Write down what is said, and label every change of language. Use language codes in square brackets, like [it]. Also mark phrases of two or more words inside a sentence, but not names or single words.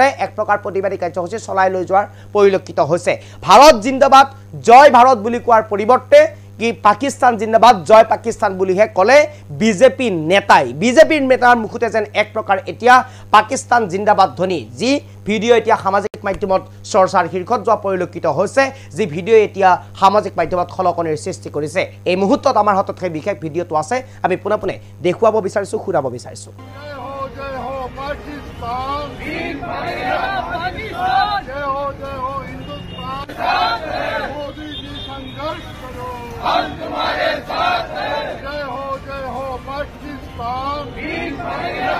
[as] এক প্ৰকাৰ প্ৰতিবাদী কাৰ্যসূচী চলাই লৈ যোৱাৰ পৰিলক্ষিত হৈছে ভাৰত জিন্দাবাদ জয় ভাৰত বুলি কোৱাৰ পৰিৱৰ্তে কি পাকিস্তান জিন্দাবাদ জয় পাকিস্তান বুলিহে কলে বিজেপি নেতাৰ মুখতে যেন এক প্ৰকাৰ এতিয়া পাকিস্তান জিন্দাবাদ ধ্বনি যি ভিডিঅ এতিয়া সামাজিক মাধ্যমত চৰ্চাৰ শীৰ্ষত যোৱা পৰিলক্ষিত হৈছে যি ভিডিঅ এতিয়া সামাজিক মাধ্যমত খলকনিৰ সৃষ্টি কৰিছে এই মুহূৰ্তত আমাৰ হাতত সেই বিশেষ ভিডিঅটো আছে আমি পুনঃ দেখুৱাব বিচাৰিছো খুৰাব বিচাৰিছো [hi] हम तुम्हारे साथ हैं जय हो पाकिस्तान भीम भाइया